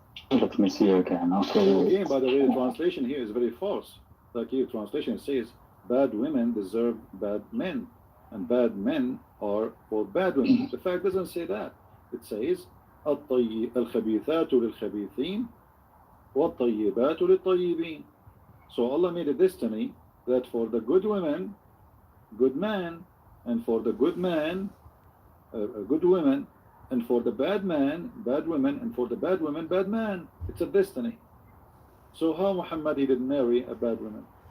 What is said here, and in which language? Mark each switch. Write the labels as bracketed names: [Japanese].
[English] Let me see again. Okay. Again, by the way, the translation here is very false. Like here, translation says, bad women deserve bad men, and bad men are for bad women. The fact doesn't say that. It says, [Arabic] الخبيثات للخبيثين والطيبات للطيبين. [English] So Allah made a destiny that for the good women, good man, and for the good man, good women, and for the bad man, bad women, and for the bad women, bad man. It's a destiny. So how Muhammad he didn't marry a bad woman?